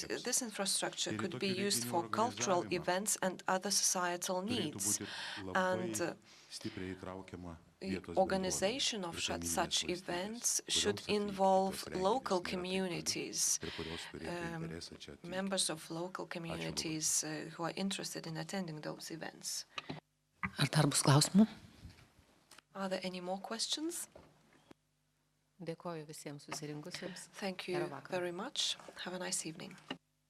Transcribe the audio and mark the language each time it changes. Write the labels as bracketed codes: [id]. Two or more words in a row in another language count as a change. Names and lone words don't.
[en] This infrastructure could be used for cultural events and other societal needs. And the organization of such events should involve local communities, members of local communities who are interested in attending those events. [lt] Ar dar bus klausimų? [en] Are there any more questions? [lt] Dėkoju visiems susirinkusiems. [en] Thank you very much. Have a nice evening.